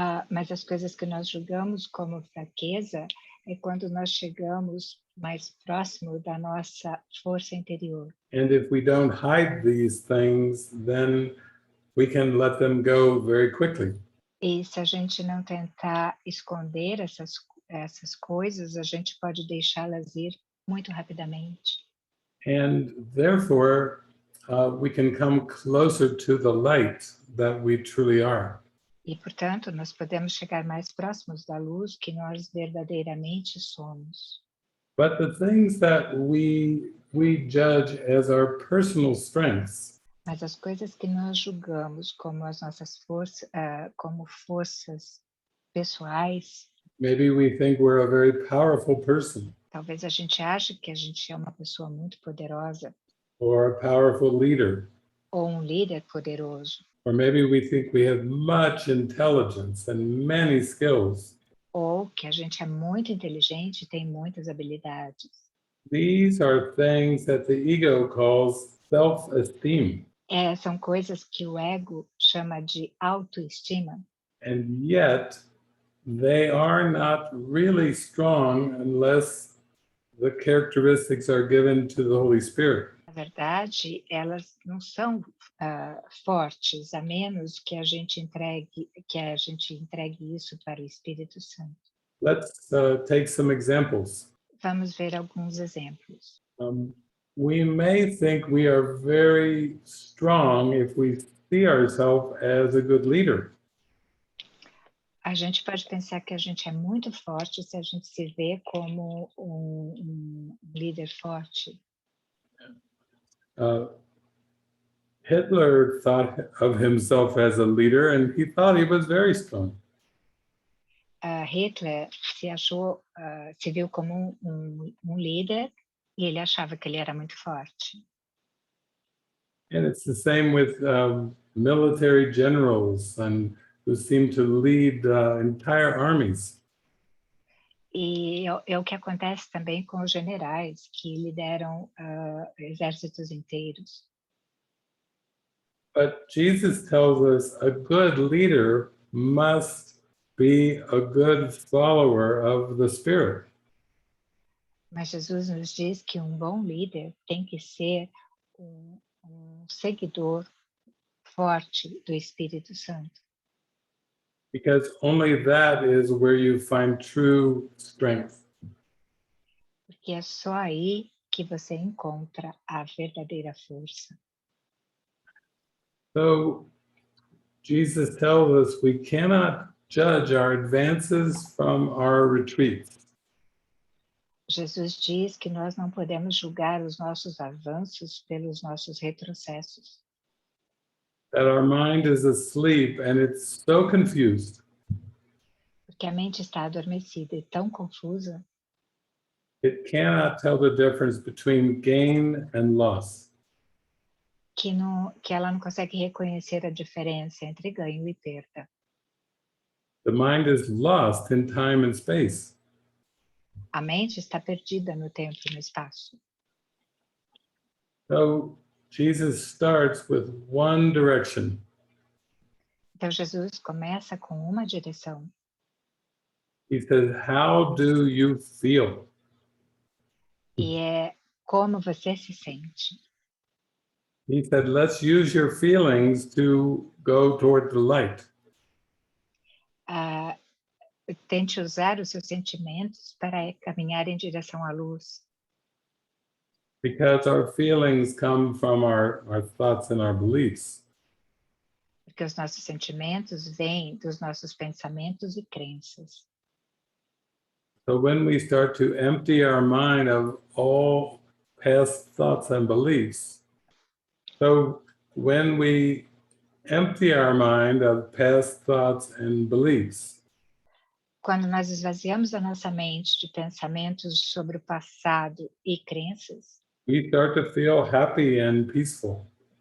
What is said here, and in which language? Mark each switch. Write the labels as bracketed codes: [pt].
[pt] Mas as coisas que nós julgamos como fraqueza é quando nós chegamos mais próximo da nossa força interior. [en] And if we don't hide these things, then we can let them go very quickly. [pt] E se a gente não tentar esconder essas coisas, a gente pode deixá-las ir muito rapidamente. [en] And therefore, we can come closer to the light that we truly are. [pt] E, portanto, nós podemos chegar mais próximos da luz que nós verdadeiramente somos. [en] But the things that we judge as our personal strengths, [pt] Mas as coisas que nós julgamos como as nossas forças, como forças pessoais, [en] maybe we think we're a very powerful person [pt] talvez a gente ache que a gente é uma pessoa muito poderosa [en] or a powerful leader, [pt] ou um líder poderoso, [en] or maybe we think we have much intelligence and many skills. [pt] ou que a gente é muito inteligente e tem muitas habilidades. [en] These are things that the ego calls self-esteem. [pt] São coisas que o ego chama de autoestima, [en] And yet, they are not really strong unless the characteristics are given to the Holy Spirit. [pt] na verdade, elas não são fortes, a menos que a gente entregue isso para o Espírito Santo. [en] Let's take some examples. [pt] Vamos ver alguns exemplos. [en] We may think we are very strong if we see ourselves as a good leader. [pt] A gente pode pensar que a gente é muito forte se a gente se vê como um líder forte. [en] Hitler thought of himself as a leader, and he thought he was very strong. [pt] Hitler se viu como um líder e ele achava que ele era muito forte. [en] And it's the same with military generals and who seem to lead entire armies. [pt] E é o que acontece também com os generais que lideram exércitos inteiros. [en] But Jesus tells us a good leader must be a good follower of the Spirit. [pt] Mas Jesus nos diz que um bom líder tem que ser um seguidor forte do Espírito Santo. [en] Because only that is where you find true strength. [pt] Porque é só aí que você encontra a verdadeira força. [en] So Jesus tells us we cannot judge our advances from our retreats. [pt] Jesus diz que nós não podemos julgar os nossos avanços pelos nossos retrocessos. [en] That our mind is asleep and it's so confused. [pt] Porque a mente está adormecida e tão confusa [en] It cannot tell the difference between gain and loss. [pt] que ela não consegue reconhecer a diferença entre ganho e perda. [en] The mind is lost in time and space. [pt] A mente está perdida no tempo e no espaço. [en] So Jesus starts with one direction. [pt] Então Jesus começa com uma direção. [en] He says, how do you feel? [pt] E é como você se sente. [en] He said, let's use your feelings to go toward the light. [pt] Tente usar os seus sentimentos para caminhar em direção à luz. [en] Because our feelings come from our thoughts and our beliefs. [pt] Porque os nossos sentimentos vêm dos nossos pensamentos e crenças. [en] So when we start to empty our mind of all past thoughts and beliefs, so when we empty our mind of past thoughts and beliefs, [pt] Quando nós esvaziamos a nossa mente de pensamentos sobre o passado e crenças, [en] we start to feel happy and peaceful.